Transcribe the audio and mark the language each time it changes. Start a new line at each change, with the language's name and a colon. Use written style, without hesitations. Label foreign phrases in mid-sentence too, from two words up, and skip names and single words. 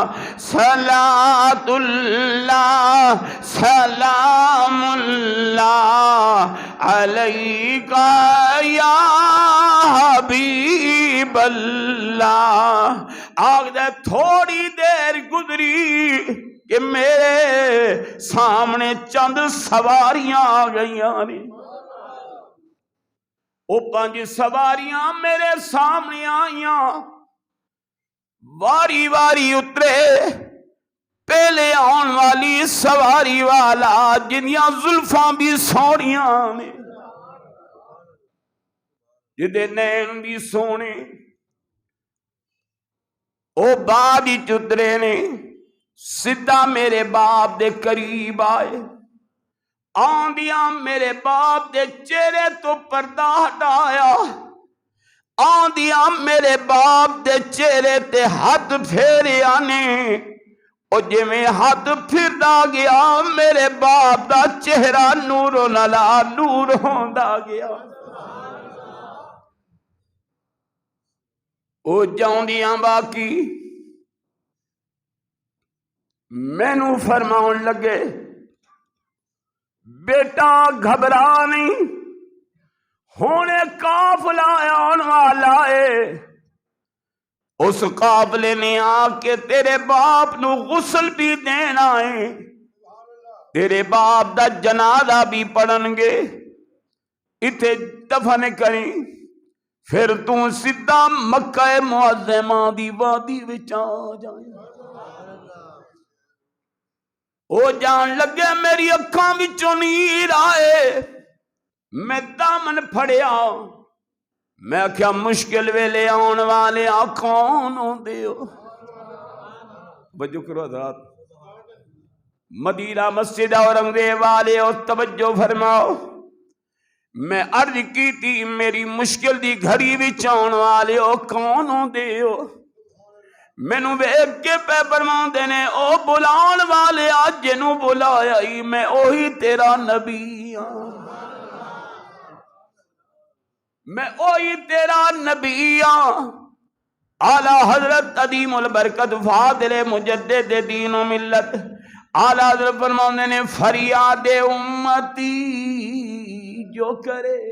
Arabic: صلاۃ اللہ سلام اللہ علیکہ یا حبیب اللہ.
Punjabi: آگ دے تھوڑی دیر گزری کہ میرے سامنے چند سواریاں آ گئیاں نے. او 5 سواریاں میرے سامنے آئیاں. واری واری اترے. پہلے آن والی سواری والا جنیاں زلفاں بھی سونیاں نے, جدے نین بھی سونے. او بعد ہی اترے نے. سدھا میرے باپ دے قریب آئے. آندیاں میرے باپ دے چہرے تو پردہ ہٹایا. آندیاں میرے باپ دے چہرے تے ہاتھ پھیرے آنے. او جویں ہاتھ پھردا گیا میرے باپ دا چہرہ نور نلا نور ہوندا گیا. او جاؤندیاں باقی مینوں فرماؤن لگے بیٹا گھبرا نہیں, ہونے قافلہ آن والا ہے. اس قافلے نے آ کے تیرے باپ نو غسل بھی دینا ہے. تیرے باپ دا جنازہ بھی پڑھن گے, اتھے دفن کریں. پھر تو سدھا مکہ معظمہ دی وادی وچ آ جائیں. او جان لگے میری اکھاں وچوں نیر آئے، میں دامن پھڑیا، میں کیا مشکل ویلے آن والے کون ہوندے ہو؟ توجہ کرو حضرات، مدینہ مسجد اورنگزیب والے اور توجہ فرماؤ، میں عرض کی تھی میری مشکل دی گھڑی وچ آن والے ہو کون ہوندے ہو؟ مینوں ویکھ کے پہ فرماندے نے او بلان والے اج جنوں بلایا ہی میں اوہی تیرا نبی ہاں، میں اوہی تیرا نبی ہاں۔ اعلی حضرت عظیم البرکت فاضل مجدد دین و ملت اعلی حضرت فرماندے نے فریاد امتی جو کرے،